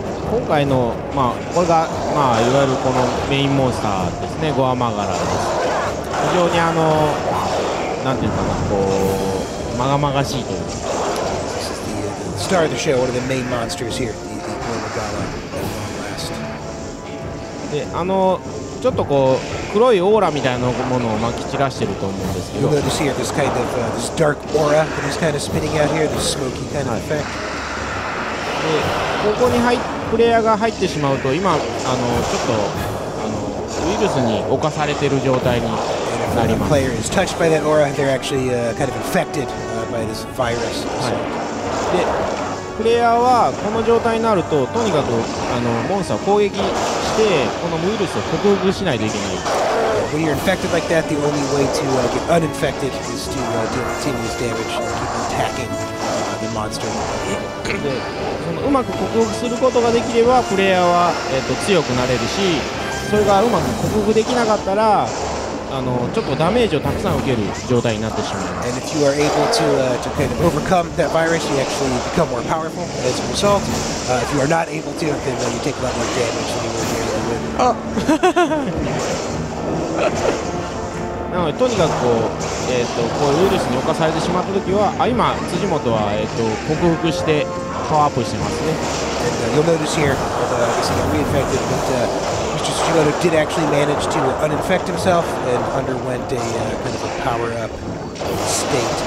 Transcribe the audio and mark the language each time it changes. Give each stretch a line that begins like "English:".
Japanese: 今回の、これが、いわゆるこのメインモンスターですね、ゴアマガラです。非常になんていうかな、こうまがまがしいというか。
English: Star of the show, one of the main monsters here, the Gormagala at long last.
Japanese: で、ちょっとこう黒いオーラみたいなものをまき散らしてると思うんですけど。
English: You'll notice here this kind of this dark aura that he's kind of spitting out here, this smoky kind of effect.
Japanese: で、ここにプレイヤーが入ってしまうと今ちょっとウイルスに侵されている状態になります。
English: If a player is touched by that aura, they're actually kind of infected by this virus.
Japanese: で、プレイヤーはこの状態になるととにかくモンスターを攻撃してこのウイルスを克服しないといけない。
English: When you're infected like that, the only way to get uninfected is to deal continuous damage and keep attacking the monster.
Japanese: で、うまく克服することができればプレイヤーは、強くなれるし、それがうまく克服できなかったらちょっとダメージをたくさん受ける状態になってしまう。
English: And if you are able to kind of overcome that virus, you actually become more powerful as a result. If you are not able to, then you take a lot more damage than you will nearly win.
Japanese: なのでとにかくこうウイルスに侵されてしまったときは、今辻本は克服してパワーアップしてますね。
English: And you'll notice here, although I guess he got reinfected, but Mr. Tsujimoto did actually manage to uninfect himself and underwent a kind of a power-up state.